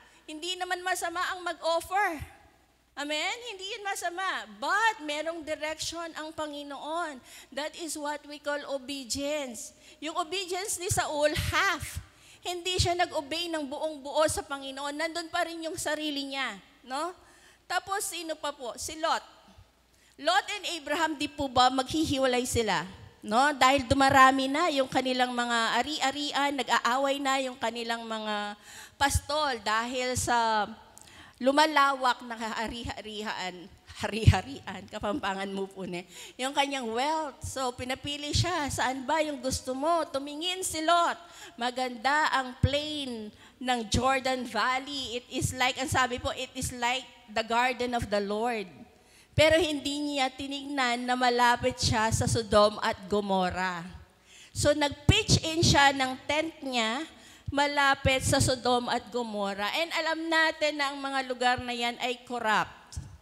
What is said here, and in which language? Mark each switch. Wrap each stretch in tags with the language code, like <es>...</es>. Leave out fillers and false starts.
<tl>Hindi naman masama ang mag-offer. Amen? Hindi yun masama. But merong direction ang Panginoon.</tl> <en>That is what we call obedience.</en> <tl>Yung obedience ni Saul, half. Hindi siya nag-obey ng buong buo sa Panginoon. Nandun pa rin yung sarili niya. No? Tapos sino pa po? Si Lot. Lot and Abraham, di po ba maghihiwalay sila? No? Dahil dumarami na yung kanilang mga ari-arian, nag-aaway na yung kanilang mga pastol dahil sa lumalawak na hari-harian, kapampangan mo po yung kanyang wealth. So, pinapili siya, saan ba yung gusto mo? Tumingin si Lot. Maganda ang plain ng Jordan Valley.</tl> <en>It is like,</en> <tl>ang sabi po,</tl> <en>it is like the garden of the Lord.</en> <tl>Pero hindi niya tinignan na malapit siya sa Sodom at Gomorrah. So, nag-pitch in siya ng tent niya malapit sa Sodom at Gomorrah. And alam natin na ang mga lugar na yan ay corrupt.</tl>